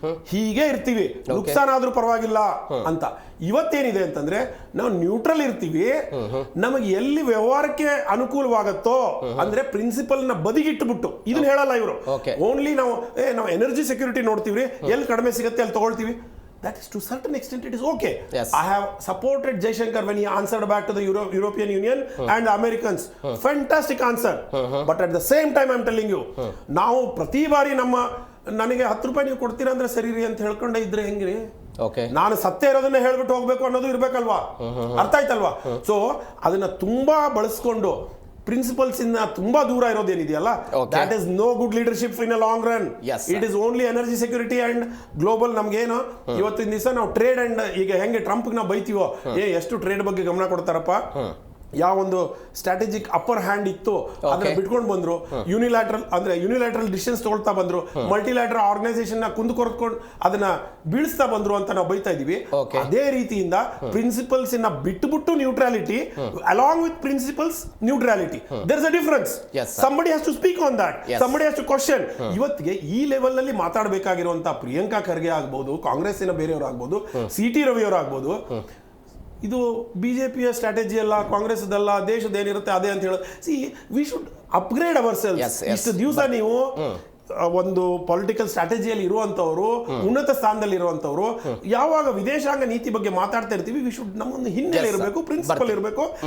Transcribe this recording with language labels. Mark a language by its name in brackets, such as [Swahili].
[Kannada] ಹೀಗೆ ಇರ್ತೀವಿ, ನುಕ್ಸಾನ್ ಆದ್ರೂ ಪರವಾಗಿಲ್ಲ ಅಂತ. ಇವತ್ತೇನಿದೆ ಅಂತಂದ್ರೆ ನಾವು ನ್ಯೂಟ್ರಲ್ ಇರ್ತೀವಿ, ನಮಗೆ ಎಲ್ಲಿ ವ್ಯವಹಾರಕ್ಕೆ ಅನುಕೂಲವಾಗತ್ತೋ ಅಂದ್ರೆ ಪ್ರಿನ್ಸಿಪಲ್ ನ ಬದಿಗಿಟ್ಟುಬಿಟ್ಟು ಇದನ್ನ ಹೇಳಲ್ಲ ಇವರು. ಓನ್ಲಿ ನಾವು ಎನರ್ಜಿ ಸೆಕ್ಯೂರಿಟಿ ನೋಡ್ತೀವಿ, ಎಲ್ಲಿ ಕಡಿಮೆ ಸಿಗುತ್ತೆ ಅಲ್ಲಿ ತಗೊಳ್ತೀವಿ. [English] That is to certain extent it is okay. Yes. I have supported Jaishankar when he answered back to the European Union and the Americans. Fantastic answer. But at the same time I'm telling you, [Kannada] ನಾವು ಪ್ರತಿ ಬಾರಿ ನನಗೆ 10 ರೂಪಾಯಿ ನೀವು ಕೊಡ್ತೀರಾ ಅಂದ್ರೆ ಸರಿ ರೀ ಅಂತ ಹೇಳ್ಕೊಂಡೆ ಇದ್ರೆ ಹೆಂಗ್ರಿ? ನಾನು ಸತ್ಯ ಇರೋದನ್ನ ಹೇಳ್ಬಿಟ್ಟು ಹೋಗ್ಬೇಕು ಅನ್ನೋದು ಇರ್ಬೇಕಲ್ವಾ? ಅರ್ಥ ಆಯ್ತಲ್ವಾ? ಸೊ ಅದನ್ನ ತುಂಬಾ ಬಳಸ್ಕೊಂಡು ಪ್ರಿನ್ಸಿಪಲ್ಸ್ ಇಂದ ತುಂಬಾ ದೂರ ಇರೋದೇನಿದೆಯಲ್ಲ, [English] That is no good leadership in a long run. It is only energy security and [Kannada] global. ನಮ್ಗೇನು ಇವತ್ತಿನ ದಿವಸ ನಾವು ಟ್ರೇಡ್ ಅಂಡ್ ಈಗ ಹೆಂಗೆ ಟ್ರಂಪ್ ನಾವು ಬೈತೀವೋ, ಎಷ್ಟು ಟ್ರೇಡ್ ಬಗ್ಗೆ ಗಮನ ಕೊಡ್ತಾರಪ್ಪ, ಯಾವ ಒಂದು ಸ್ಟ್ರಾಟಜಿಕ್ ಅಪ್ಪರ್ ಹ್ಯಾಂಡ್ ಇತ್ತು ಅದನ್ನ ಬಿಟ್ಕೊಂಡು ಬಂದ್ರು, ಯುನಿಲ್ಯಾಟ್ರಲ್ ಡಿಸಿಷನ್ಸ್ ತಗೊಳ್ತಾ ಬಂದ್ರು, ಮಲ್ಟಿಲ್ಯಾಟ್ರಲ್ ಆರ್ಗನೈಸೇಷನ್ ನ ಕುಂದುಕೊರ್ಕೊಂಡು ಅದನ್ನ ಬೀಳಿಸ್ತಾ ಬಂದ್ರು ಅಂತ ನಾವು ಬೈತಾ ಇದೀವಿ. ಅದೇ ರೀತಿಯಿಂದ ಪ್ರಿನ್ಸಿಪಲ್ಸ್ ಇನ್ನ ಬಿಟ್ಟು neutrality along with principles neutrality, [English] There is a difference. somebody has to speak on that, somebody has to question. [Kannada] ಇವತ್ತಿಗೆ ಈ ಲೆವೆಲ್ ನಲ್ಲಿ ಮಾತಾಡಬೇಕಾಗಿರುವಂತ ಪ್ರಿಯಾಂಕಾ ಖರ್ಗೆ ಆಗ್ಬಹುದು, ಕಾಂಗ್ರೆಸ್ಸಿನ ಬೇರೆಯವರು ಆಗ್ಬಹುದು, ಸಿ.ಟಿ. ರವಿ ಅವರು ಆಗ್ಬಹುದು, ಇದು ಬಿಜೆಪಿಯ ಸ್ಟ್ರಾಟಜಿ ಅಲ್ಲ, ಕಾಂಗ್ರೆಸ್ ಅಲ್ಲ, ದೇಶದ ಏನಿರುತ್ತೆ ಅದೇ ಅಂತ ಹೇಳಿ. [English] See we should upgrade ourselves. [Kannada] ಇಷ್ಟು ದಿವಸ ನೀವು ಒಂದು ಪೊಲಿಟಿಕಲ್ ಸ್ಟ್ರಾಟಜಿಯಲ್ಲಿ ಇರುವಂತವರು, ಉನ್ನತ ಸ್ಥಾನದಲ್ಲಿ ಇರುವಂತವರು, ಯಾವಾಗ ವಿದೇಶಾಂಗ ನೀತಿ ಬಗ್ಗೆ ಮಾತಾಡ್ತಾ ಇರ್ತೀವಿ, ವಿ ಶುಡ್ ನಮ್ಮೊಂದು ಹಿನ್ನೆಲೆ ಇರಬೇಕು, ಪ್ರಿನ್ಸಿಪಲ್ ಇರಬೇಕು.